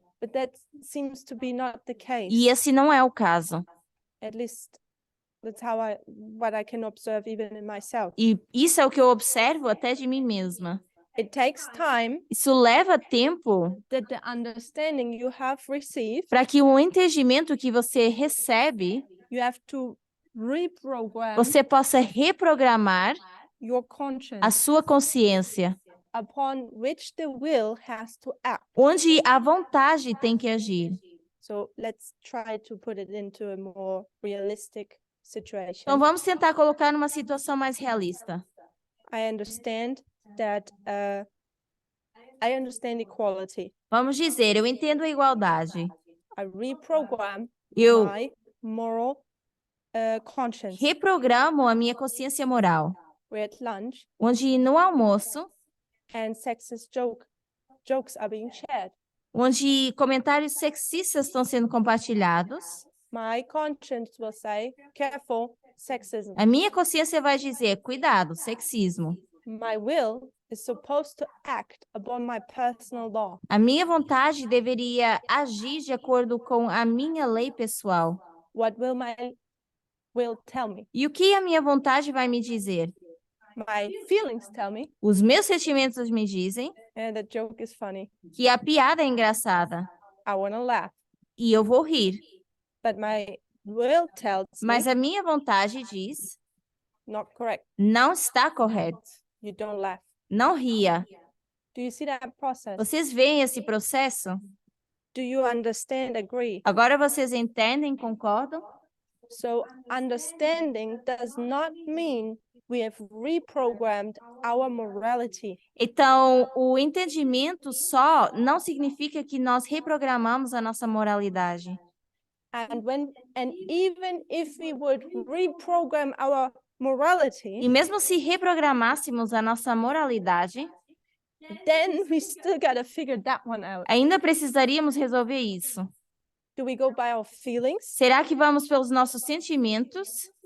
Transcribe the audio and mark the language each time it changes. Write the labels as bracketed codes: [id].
[en] But that seems to be not the case. [pt] E esse não é o caso. [en] At least that's what I can observe even in myself. [pt] E isso é o que eu observo até de mim mesma. [en] It takes time [pt] Isso leva tempo [en] that the understanding you have received, [pt] para que o entendimento que você recebe, [en] you have to reprogram [pt] você possa reprogramar [en] your conscience [pt] a sua consciência, [en] upon which the will has to act. [pt] onde a vontade tem que agir. [en] So let's try to put it into a more realistic situation. [pt] Então, vamos tentar colocar numa situação mais realista. [en] I understand that I understand equality. [pt] Vamos dizer, eu entendo a igualdade. [en] I reprogram [pt] Eu [en] my moral conscience. [pt] reprogramo a minha consciência moral, [en] We're at lunch [pt] onde no almoço, [en] and sexist jokes are being shared. [pt] onde comentários sexistas estão sendo compartilhados, [en] My conscience will say, careful, sexism. [pt] a minha consciência vai dizer, cuidado, sexismo. [en] My will is supposed to act upon my personal law. [pt] A minha vontade deveria agir de acordo com a minha lei pessoal. [en] What will my will tell me? [pt] E o que a minha vontade vai me dizer? [en] My feelings tell me, [pt] Os meus sentimentos me dizem [en] and the joke is funny. [pt] que a piada é engraçada [en] I want to laugh. [pt] e eu vou rir. [en] But my will tells [pt] Mas [en] me, [pt] a minha vontade diz, [en] not correct. [pt] não está correto. [en] You don't laugh. [pt] Não ria. [en] Do you see that process? [pt] Vocês veem esse processo? [en] Do you understand, agree? [pt] Agora vocês entendem, concordam? [en] So understanding does not mean we have reprogrammed our morality. [pt] Então, o entendimento só não significa que nós reprogramamos a nossa moralidade. [en] And even if we would reprogram our morality, [pt] E mesmo se reprogramássemos a nossa moralidade, [en] then we still gotta figure that one out. [pt] ainda precisaríamos resolver isso. [en] Do we go by our feelings, [pt] Será que vamos pelos nossos sentimentos,